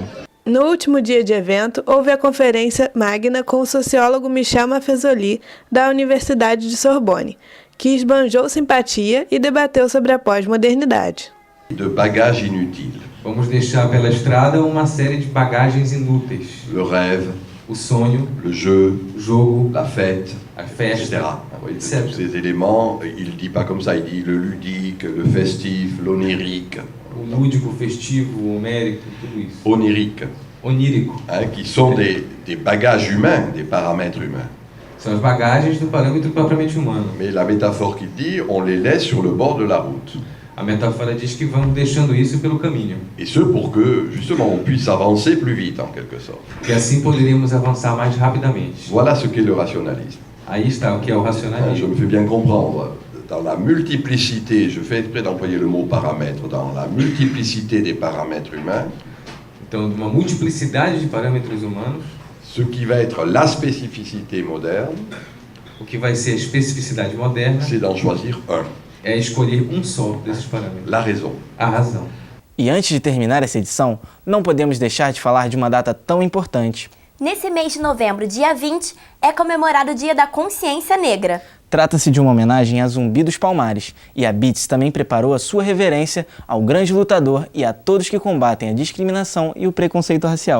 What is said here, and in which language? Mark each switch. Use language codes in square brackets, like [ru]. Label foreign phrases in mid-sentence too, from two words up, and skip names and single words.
[pt] No último dia de evento, houve a conferência magna com o sociólogo Michel Maffezoli, da Universidade de Sorbonne, que esbanjou simpatia e debateu sobre a pós-modernidade. De bagagem inútil. Vamos deixar pela estrada uma série de bagagens inúteis. [fr] Le rêve, [pt] o sonho, [fr] le jeu, [pt] o jogo, [fr] la fête, [pt] a festa, etc. [fr] Tous ces éléments, il ne dit pas comme ça, il dit le ludique, le festif, l'onirique. [pt] O lúdico, o festivo, o homérico, tudo isso. [fr] Onirique. [pt] Onírico. [fr] Qui sont des bagages humains, des paramètres humains. [pt] São as bagagens do parâmetro propriamente humano. [fr] Mais la métaphore qu'il dit, on les laisse sur le bord de la route. [pt] A metáfora diz que vamos deixando isso pelo caminho. [fr] Et ce pour que, justement, on puisse avancer plus vite, en quelque sorte. [pt] E assim poderíamos avançar mais rapidamente. [fr] Voilà ce qu'est le rationalisme. [pt] Aí está o que é o racionalismo. [fr] Je me fais bien comprendre. dans la multiplicité, je fais exprès d'employer le mot paramètre, dans la multiplicité des paramètres humains. [pt] Então, de uma multiplicidade de parâmetros humanos. [fr] Ce qui va être la spécificité moderne. [pt] O que vai ser a especificidade moderna. [fr] C'est d'en choisir un. [pt] É escolher um só desses parâmetros. [fr] La raison. [pt] A razão. E antes de terminar essa edição, não podemos deixar de falar de uma data tão importante. Nesse mês de novembro, dia 20, é comemorado o Dia da Consciência Negra. Trata-se de uma homenagem a Zumbi dos Palmares, e a Beats também preparou a sua reverência ao grande lutador e a todos que combatem a discriminação e o preconceito racial.